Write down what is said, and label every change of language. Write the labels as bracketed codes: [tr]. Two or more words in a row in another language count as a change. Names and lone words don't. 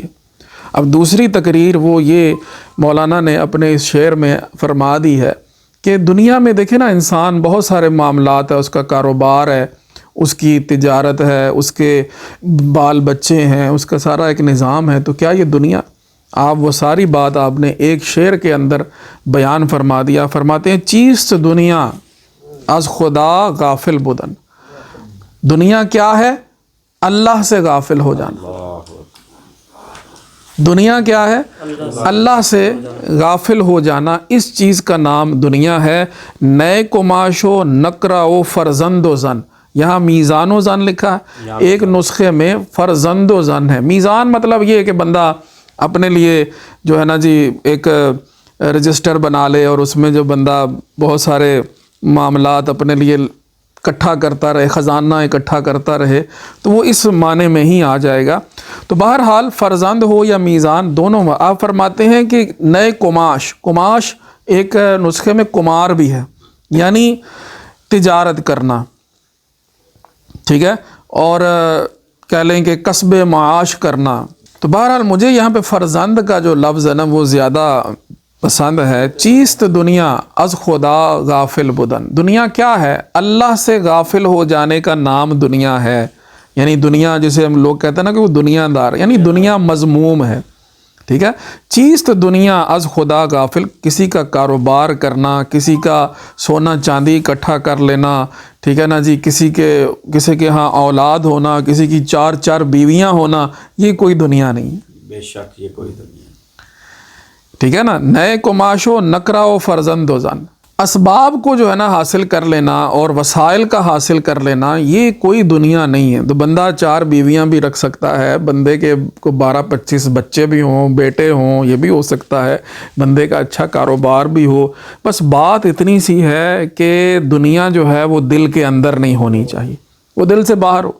[ur] اب دوسری تقریر وہ یہ مولانا نے اپنے اس شعر میں فرما دی ہے کہ دنیا میں دیکھیں نا انسان بہت سارے معاملات ہیں، اس کا کاروبار ہے، اس کی تجارت ہے، اس کے بال بچے ہیں، اس کا سارا ایک نظام ہے، تو کیا یہ دنیا؟ آپ وہ ساری بات آپ نے ایک شعر کے اندر بیان فرما دیا۔ فرماتے ہیں [fa] چیست دنیا از خدا غافل بدن، [ur] دنیا کیا ہے؟ اللہ سے غافل ہو جانا۔ دنیا کیا ہے؟ اللہ سے غافل ہو جانا، اس چیز کا نام دنیا ہے۔ [fa] نئے کماش و نقرہ و فرزند و زن، [ur] یہاں میزان و زن لکھا ہے، ایک نسخے میں فرزند و زن ہے۔ میزان مطلب یہ ہے کہ بندہ اپنے لیے جو ہے نا جی ایک رجسٹر بنا لے اور اس میں جو بندہ بہت سارے معاملات اپنے لیے اکٹھا کرتا رہے، خزانہ اکٹھا کرتا رہے، تو وہ اس معنی میں ہی آ جائے گا۔ تو بہرحال فرزند ہو یا میزان دونوں، آپ فرماتے ہیں کہ نئے کماش ایک نسخے میں کمار بھی ہے، یعنی تجارت کرنا، ٹھیک ہے، اور کہہ لیں کہ کسب معاش کرنا۔ تو بہرحال مجھے یہاں پہ فرزند کا جو لفظ ہے نا وہ زیادہ پسند ہے۔ [fa] چیست دنیا از خدا غافل بدن، [ur] دنیا کیا ہے؟ اللہ سے غافل ہو جانے کا نام دنیا ہے، یعنی دنیا جسے ہم لوگ کہتے ہیں نا کہ وہ دنیا دار، یعنی دنیا مذموم ہے، ٹھیک ہے۔ [fa] چیست دنیا از خدا غافل، [ur] کسی کا کاروبار کرنا، کسی کا سونا چاندی اکٹھا کر لینا، ٹھیک ہے نا جی، کسی کے ہاں اولاد ہونا، کسی کی چار بیویاں ہونا، یہ کوئی دنیا نہیں، بے شک یہ کوئی دنیا، ٹھیک ہے نا۔ [fa] نئے کماشو نکرا و فرزند و زن، [ur] اسباب کو جو ہے نا حاصل کر لینا اور وسائل کا حاصل کر لینا، یہ کوئی دنیا نہیں ہے۔ تو بندہ 4 بیویاں بھی رکھ سکتا ہے، بندے کے کو 12-25 بچے بھی ہوں، بیٹے ہوں، یہ بھی ہو سکتا ہے، بندے کا اچھا کاروبار بھی ہو، بس بات اتنی سی ہے کہ دنیا جو ہے وہ دل کے اندر نہیں ہونی چاہیے، وہ دل سے باہر ہو۔